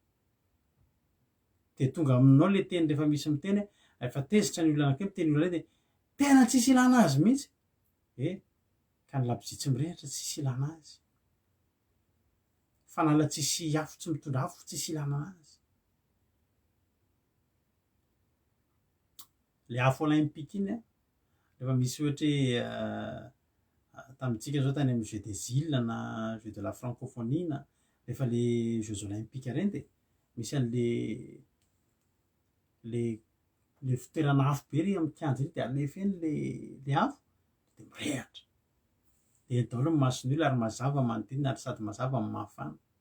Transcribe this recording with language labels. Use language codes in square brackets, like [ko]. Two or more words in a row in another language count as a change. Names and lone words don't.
[mg] de tonga aminao le teny rehefa misy miteny rehefa tezitra ny olona anakay miteny olona ray de tena tsisy ilana azy mihitsy ka ny labozia tsy mirehatra tsisy ilana azy fanala tsisy afo tsy mitondra afo tsisy ilana azy le afo olympique iny rehefa misy ohatra hoe tamintsika zao tany amin'ny [fr] jeux des îles [mg] na [fr] jeux de la francophonie [mg] na rehefa [fr] le jeux olympiques [mg] reny de misy an'le le fitoerana afo be ry amin'ny kianja iny de alefa eny le afo de mirehatra de eny daholo ny masony olona ary mazava manodidina ary sady mazava amin'ny mafana